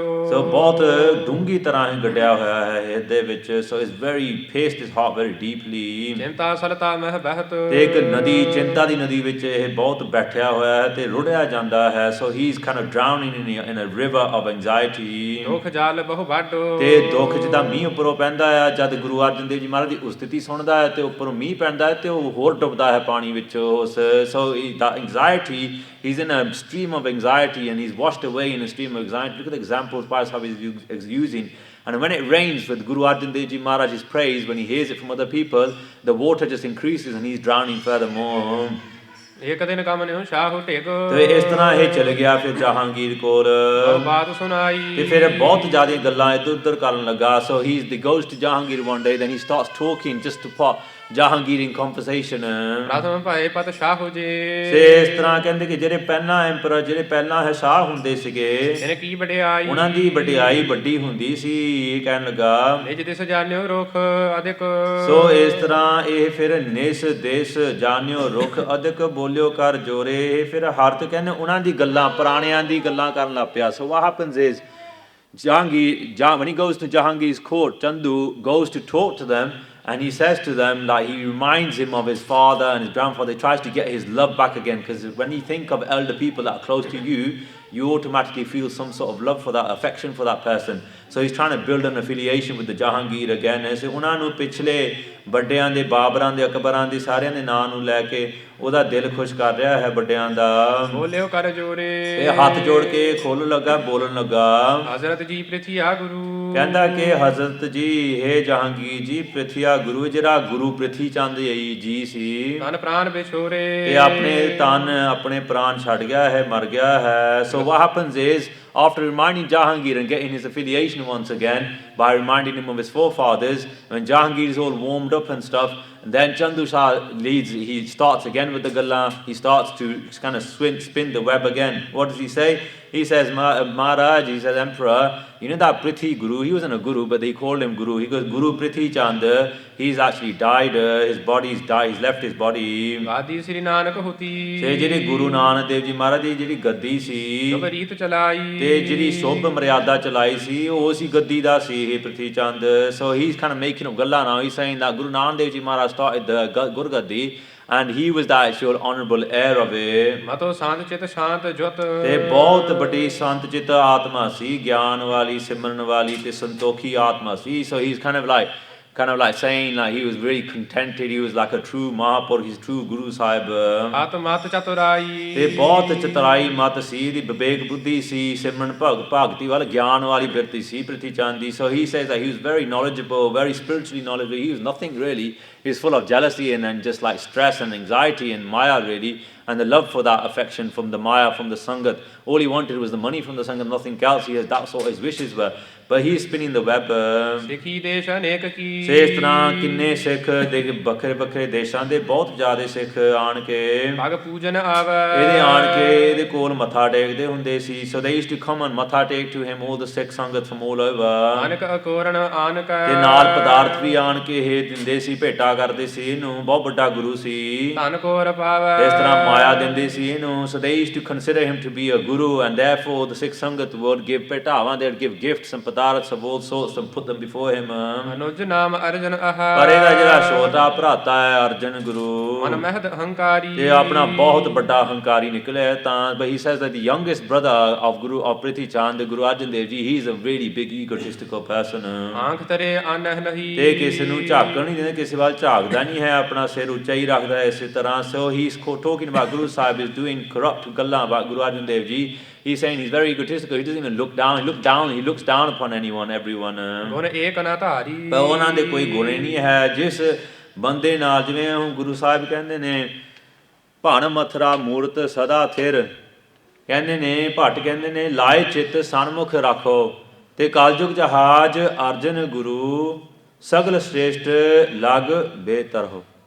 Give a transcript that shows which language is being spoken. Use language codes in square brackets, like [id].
[pa] So ਬਹੁਤ ਡੂੰਗੀ ਤਰ੍ਹਾਂ ਹੀ ਗੱਡਿਆ ਹੋਇਆ ਹੈ ਹਿਰਦੇ ਵਿੱਚ। [en] So it's very pierced his heart very deeply. [pa] ਚਿੰਤਾ ਸਲਤਾ ਮਹਿ ਬਹਿਤ ਤੇ ਇੱਕ ਨਦੀ, ਚਿੰਤਾ ਦੀ ਨਦੀ ਵਿੱਚ ਇਹ ਬਹੁਤ ਬੈਠਿਆ ਹੋਇਆ ਹੈ ਤੇ ਰੁੜਿਆ ਜਾਂਦਾ ਹੈ। [en] So he's kind of drowning in a river of anxiety. [pa] ਦੁੱਖ ਜਾਲ ਬਹੁ ਵੱਡੋ ਤੇ ਦੁੱਖ ਜਿੱਦਾਂ ਮੀਂਹ ਉੱਪਰੋਂ ਪੈਂਦਾ ਹੈ, ਜਦ ਗੁਰੂ ਅਰਜਨ ਦੇਵ ਜੀ ਮਹਾਰਾਜ ਦੀ ਉਸਤਤੀ ਸੁਣਦਾ ਹੈ ਤੇ ਉੱਪਰੋਂ ਮੀਂਹ ਪੈਂਦਾ ਹੈ ਤੇ ਉਹ ਹੋਰ ਡੁੱਬਦਾ ਹੈ ਪਾਣੀ ਵਿੱਚ। [en] So the anxiety, he's in a stream of anxiety and he's washed away in a stream of anxiety. Look at the examples Bhai Sahib is using. And when it rains with Guru Arjan Dev Ji Maharaj's praise, when he hears it from other people, the water just increases and he's drowning furthermore. [pa] ਇੱਕ ਦਿਨ ਕੰਮ ਨੇ ਸ਼ਾਹੂ ਟੇਕ ਤੇ ਇਸ ਤਰ੍ਹਾਂ ਇਹ ਚਲੇ ਗਿਆ ਫਿਰ ਜਹਾਂਗੀਰ ਕੋਲ ਬਾਤ ਸੁਣਾਈ ਤੇ ਫਿਰ ਬਹੁਤ ਜ਼ਿਆਦਾ ਗੱਲਾਂ ਇੱਧਰ ਉੱਧਰ ਕਰਨ ਲੱਗਾ। [en] So he goes to Jahangir one day, then he starts talking just to Jahangir in conversation. [pa] ਪ੍ਰਥਮ ਭਏ ਪਤ ਸ਼ਾਹ ਜੇ ਤੇ ਇਸ ਤਰ੍ਹਾਂ ਕਹਿੰਦੇ ਕਿ ਜਿਹੜੇ ਪਹਿਲਾਂ ਐਂਪਰਰ ਜਿਹੜੇ ਪਹਿਲਾਂ ਹੈ ਸ਼ਾਹ ਹੁੰਦੇ ਸੀਗੇ ਇਹਨੇ ਕੀ ਵਡਿਆਈ ਉਹਨਾਂ ਦੀ ਵਡਿਆਈ ਵੱਡੀ ਹੁੰਦੀ ਸੀ। ਇਹ ਕਹਿਣ ਲੱਗਾ ਨਿਜ ਦਿਸ ਜਾਣਿਓ ਰੁਖ ਅਧਿਕ ਸੋ ਇਸ ਤਰ੍ਹਾਂ ਇਹ ਫਿਰ ਨਿਸ ਦੇਸ ਜਾਣਿਓ ਰੁਖ ਅਧਿਕ ਬੋਲਿਓ ਕਰ ਜੋਰੇ। ਇਹ ਫਿਰ ਹਰਤ ਕਹਿੰਦੇ ਉਹਨਾਂ ਦੀ ਗੱਲਾਂ ਪੁਰਾਣਿਆਂ ਦੀ ਗੱਲਾਂ ਕਰਨ ਲੱਗ ਪਿਆ। [en] So what happens is Jahangir, when he goes to Jahangir's court, Chandu goes to talk to them and he says to them, like he reminds him of his father and his grandfather. He tries to get his love back again, because when you think of elder people that are close to you, you automatically feel some sort of love for that, affection for that person. So he's trying to build an affiliation with the Jahangir again. [pa] ਐਸੇ ਉਹਨਾਂ ਨੂੰ ਪਿਛਲੇ ਵੱਡਿਆਂ ਦੇ ਬਾਬਰਾਂ ਦੇ ਅਕਬਰਾਂ ਦੇ ਸਾਰਿਆਂ ਦੇ ਨਾਂ ਨੂੰ ਲੈ ਕੇ ਉਹਦਾ ਦਿਲ ਖੁਸ਼ ਕਰ ਰਿਹਾ ਹੈ ਵੱਡਿਆਂ ਦਾ। ਬੋਲਿਓ ਕਰ ਜੋਰੇ ਇਹ ਹੱਥ ਜੋੜ ਕੇ ਖੋਲ੍ਹਣ ਲੱਗਾ ਬੋਲਣ ਲੱਗਾ। ਹਜ਼ਰਤ ਜੀ ਪ੍ਰਿਥੀਆ ਗੁਰੂ ਕਹਿੰਦਾ ਕਿ ਹਜ਼ਰਤ ਜੀ ਹੇ ਜਹਾਂਗੀਰ ਜੀ ਪ੍ਰਿਥੀਆ ਗੁਰੂ ਜਿਹੜਾ ਗੁਰੂ ਪ੍ਰਿਥੀ ਚੰਦ ਜੀ ਸੀ ਤਨ ਪ੍ਰਾਨ ਵਿਛੋਰੇ ਤੇ ਆਪਣੇ ਤਨ ਆਪਣੇ ਪ੍ਰਾਣ ਛੱਡ ਗਿਆ ਹੈ ਮਰ ਗਿਆ ਹੈ। [en] So what happens is, after reminding Jahangir and getting his affiliation once again by reminding him of his forefathers, when Jahangir is all warmed up and stuff, and then Chandu Shah leads, he starts again with the galla, he starts to kind of spin the web again. What does he say? He says, Maharaj, he says, Emperor, you know that Prithi Guru, he wasn't a Guru, but they called him Guru. He goes, Guru Prithi Chand, he's actually died, his body's died, he's left his body. [pa] Gaddi ਸ੍ਰੀ ਨਾਨਕ ਹੋਤੀ ਤੇ ਜਿਹੜੇ ਗੁਰੂ ਨਾਨਕ ਦੇਵ ਜੀ ਮਹਾਰਾਜ ਦੀ ਜਿਹੜੀ ਗੱਦੀ ਸੀ ਸ਼ੁਭ ਰੀਤ ਚਲਾਈ ਤੇ ਜਿਹੜੀ ਸ਼ੁਭ ਮਰਿਆਦਾ ਚਲਾਈ ਸੀ ਉਹ ਸੀ ਗੱਦੀ ਦਾ ਸੀ ਇਹ Prithi Chand. [en] So he's kind of making up ਗੱਲਾਂ now. He's saying that Guru Nanak Dev Ji Maharaj started the Gurgaddi and he was the actual honorable heir of it. [pa] ਮਤੋ ਸ਼ਾਂਤ ਚਿਤ ਸ਼ਾਂਤ ਜੁਤ ਤੇ ਬਹੁਤ ਵੱਡੀ ਸੰਤ ਚਿਤ ਆਤਮਾ ਸੀ, ਗਿਆਨ ਵਾਲੀ ਸਿਮਰਨ ਵਾਲੀ ਤੇ ਸੰਤੋਖੀ ਆਤਮਾ ਸੀ। [en] So he's kind of like saying like he was very contented, he was like a true Mahapur, he's true Guru Sahib. [pa] ਆਤਮਤ ਚਤੁਰਾਈ ਤੇ ਬਹੁਤ ਚਤੁਰਾਈ ਮਤ ਸੀ ਦੀ ਵਿਵੇਕ ਬੁੱਧੀ ਸੀ ਸਿਮਰਨ ਭਗਤੀ ਵਾਲ ਗਿਆਨ ਵਾਲੀ ਬਿਰਤੀ ਸੀ ਪ੍ਰਿਥੀ ਚੰਦ ਦੀ। [en] So he says that he was very knowledgeable, very spiritually knowledgeable. He was nothing really, he was full of jealousy and just like stress and anxiety and maya really, and the love for that affection from the maya, from the sangat. All he wanted was the money from the sangat, nothing else. He has, that's what his wishes were, but he's spinning the web. [pa] ਸਿੱਖੀ ਦੇਸ਼ ਅਨੇਕ ਕੀ ਇਸ ਤਰ੍ਹਾਂ ਕਿੰਨੇ ਸਿੱਖ ਦੇ ਵੱਖਰੇ ਵੱਖਰੇ ਦੇਸ਼ਾਂ ਦੇ ਬਹੁਤ ਜ਼ਿਆਦਾ ਸਿੱਖ ਆਣ ਕੇ ਭਗ ਪੂਜਨ ਆਵੈ ਇਹਦੇ ਆਣ ਕੇ ਇਹਦੇ ਕੋਲ ਮੱਥਾ ਟੇਕਦੇ ਹੁੰਦੇ ਸੀ। [en] So they used to come and matha take to him, all the Sikh sangat from all over. [pa] ਆਨਕ ਅਕੋਰਣ ਆਨਕ ਤੇ ਨਾਲ ਪਦਾਰਥ ਵੀ ਆਣ ਕੇ ਇਹ ਦਿੰਦੇ ਸੀ, ਭੇਟਾ ਕਰਦੇ ਸੀ ਇਹਨੂੰ। ਬਹੁਤ ਵੱਡਾ ਗੁਰੂ ਸੀ, ਧਨ ਕੋਰ ਪਾਵੈ ਇਸ ਤਰ੍ਹਾਂ ਮਾਇਆ ਦਿੰਦੇ ਸੀ ਇਹਨੂੰ। [en] So they used to consider him to be a guru, and therefore the Sikh sangat would give ਭੇਟਾਵਾਂ, they would give gifts and ਪਦਾਰਥ of all sorts and put them before him. [pa] Anuj ਨਾਮ ਅਰਜਨ ਆਹਾ ਪਰ ਇਹਦਾ ਜਿਹੜਾ ਛੋਟਾ ਭਰਾਤਾ ਹੈ ਅਰਜਨ ਗੁਰੂ ਮਨ ਮਹਿਦ ਹੰਕਾਰੀ ਇਹ ਆਪਣਾ ਬਹੁਤ ਵੱਡਾ ਹੰਕਾਰੀ ਨਿਕਲਿਆ। [en] ਤਾਂ but he says that the youngest brother of Prithi Chand, Guru Arjun Dev Ji, he is a really big egotistical person. [pa] ਆਂਖ ਤਰੇ ਅਨਹ ਨਹੀਂ ਤੇ ਕਿਸੇ ਨੂੰ ਝਾਕਣ ਨਹੀਂ ਦਿੰਦਾ, ਕਿਸੇ ਵੱਲ ਝਾਕਦਾ ਨਹੀਂ ਹੈ, ਆਪਣਾ ਸਿਰ ਉੱਚਾ ਹੀ ਰੱਖਦਾ ਹੈ ਇਸੇ ਤਰ੍ਹਾਂ। [en] So he's talking about Guru Sahib is doing corrupt ਗੱਲਾਂ about Guru Arjun Dev Ji. He's saying he's very egotistical. He doesn't even look down. He looks down upon anyone, everyone. [pa] ਗੁਣ ਏਕ ਨਾ ਧਾਰੀ ਪਰ ਉਹਨਾਂ ਦੇ ਕੋਈ ਗੁਣ ਨਹੀਂ ਹੈ। ਜਿਸ ਬੰਦੇ ਨਾਲ, ਜਿਵੇਂ ਹੁਣ ਗੁਰੂ ਸਾਹਿਬ ਕਹਿੰਦੇ ਨੇ ਭਣ ਮਥਰਾ ਮੂਰਤ ਸਦਾ ਥਿਰ, ਕਹਿੰਦੇ ਨੇ ਭੱਟ ਕਹਿੰਦੇ ਨੇ ਲਾਏ ਚਿੱਤ ਸਨਮੁਖ ਰੱਖੋ, ਤੇ ਕਲਯੁਗ ਜਹਾਜ ਅਰਜਨ ਗੁਰੂ ਸਗਲ ਸ੍ਰੇਸ਼ਟ ਲਗ ਬੇਤਰਹੁ।